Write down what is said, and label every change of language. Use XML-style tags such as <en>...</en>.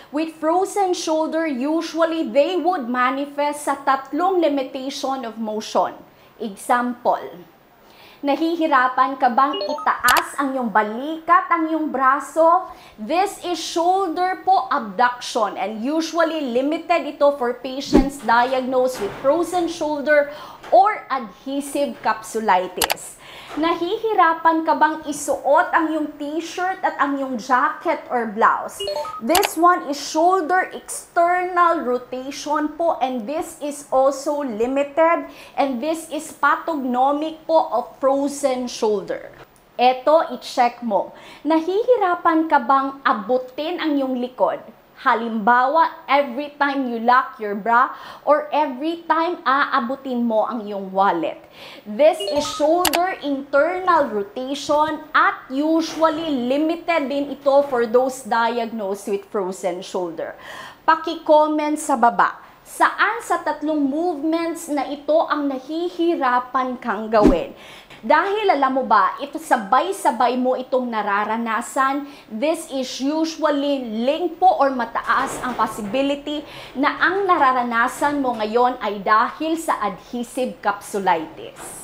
<en>With frozen shoulder, usually they would manifest sa 3 limitation of motion.</en> <tl>Example, nahihirapan ka bang itaas ang iyong balikat, ang iyong braso?</tl> <en>This is shoulder po abduction and usually limited ito for patients diagnosed with frozen shoulder or adhesive capsulitis.</en> <tl>Nahihirapan ka bang isuot ang iyong t-shirt at ang iyong jacket or blouse?</tl> <en>This one is shoulder external rotation po and this is also limited and this is pathognomic po of frozen shoulder.</en> <tl>Eto, i-check mo. Nahihirapan ka bang abutin ang iyong likod?</tl> <en>Halimbawa, every time you lock your bra or every time</en> <tl>aabutin mo ang iyong</tl> <en>wallet. This is shoulder internal rotation</en> <tl>at usually limited din ito</tl> <en>for those diagnosed with frozen shoulder.</en> <tl>Paki-comment sa baba. Saan sa 3 movements na ito ang nahihirapan kang gawin? Dahil alam mo ba, ito sabay-sabay mo itong nararanasan,</tl> <en>this is usually linked</en> <tl>po or mataas ang possibility na ang nararanasan mo ngayon ay dahil sa adhesive capsulitis.</tl>